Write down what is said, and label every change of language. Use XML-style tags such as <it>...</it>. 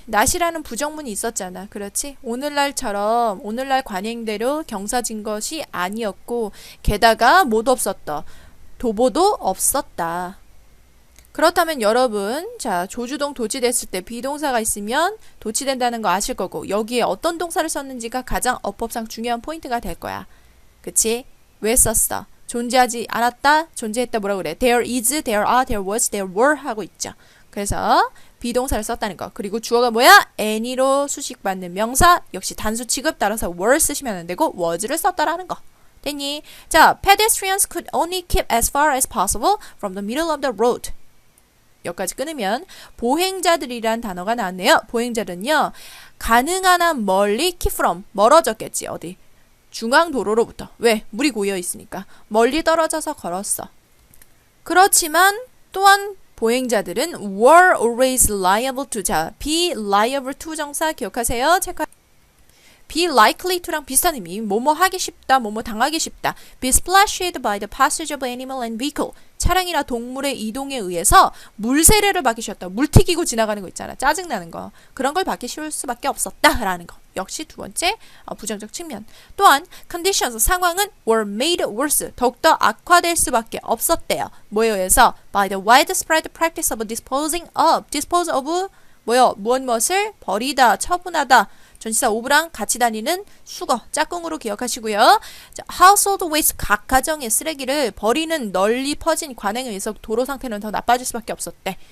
<ko>not이라는 부정문이 있었잖아. 그렇지? 오늘날처럼 오늘날 관행대로 경사진 것이 아니었고 게다가 뭐도 없었다. 도보도 없었다. 그렇다면 여러분, 자, 조주동 도치됐을 때 비동사가 있으면 도치된다는 거 아실 거고 여기에 어떤 동사를 썼는지가 가장 어법상 중요한 포인트가 될 거야. 그치? 왜 썼어? 존재하지 않았다? 존재했다 뭐라고 그래?</ko> <en>There is, there are, there was, there were</en> <ko>하고 있죠. 그래서 비동사를 썼다는 거. 그리고 주어가 뭐야? any로 수식받는 명사. 역시 단수 취급 따라서 were 쓰시면 안 되고 was를 썼다라는 거. 됐니?</ko> <en>자, pedestrians could only keep as far as possible from the middle of the road.</en> <ko>여기까지 끊으면 보행자들이란 단어가 나왔네요. 보행자들은요. 가능한 한 멀리</ko> <en>keep from.</en> <ko>멀어졌겠지. 어디? 중앙도로로부터. 왜? 물이 고여 있으니까. 멀리 떨어져서 걸었어. 그렇지만 또한 보행자들은</ko> <en>were always liable to.</en> <ko>자,</ko> <en>be liable to</en> <ko>정사 기억하세요. 체크.</ko> <en>be likely to</en> <ko>랑 비슷한 의미. 뭐뭐 하기 쉽다, 뭐뭐 당하기 쉽다.</ko> <en>be splashed by the passage of animal and vehicle.</en> <ko>차량이나 동물의 이동에 의해서 물세례를 받기 쉬웠다. 물 튀기고 지나가는 거 있잖아. 짜증나는 거. 그런 걸 받기 쉬울 수밖에 없었다라는 거. 역시 두 번째 부정적 측면. 또한</ko> <en>conditions,</en> <ko>상황은</ko> <en>were made worse.</en> <ko>더욱더 악화될 수밖에 없었대요. 뭐에 의해서?</ko> <en>by the widespread practice of disposing of. dispose of</en> <ko>뭐요? 무엇을 버리다, 처분하다. 전치사 of랑 같이 다니는 수거, 짝꿍으로 기억하시고요. 자,</ko> <en>household waste,</en> <ko>각 가정의 쓰레기를 버리는 널리 퍼진 관행에 의해서 도로 상태는 더 나빠질 수밖에 없었대.</ko>